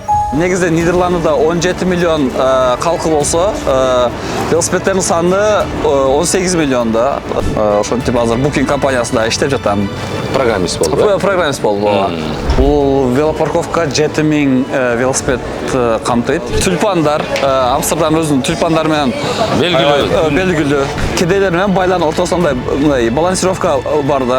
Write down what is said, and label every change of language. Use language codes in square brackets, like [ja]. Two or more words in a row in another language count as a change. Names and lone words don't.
[kk] негізде Нидерландыда 17 миллион халқы болса, велосипедтердің саны 18 миллионда. [ky] Ошентип азыр Booking компаниясында иштеп жатам. Программист болду. Программист болду. Бул велопарковка 7000 велосипед камтыйт. Тюльпандар, Амстердам өзүнүн тюльпандар менен белгилүү. Кедейлер менен байлардын ортосунда мындай балансировка бар да.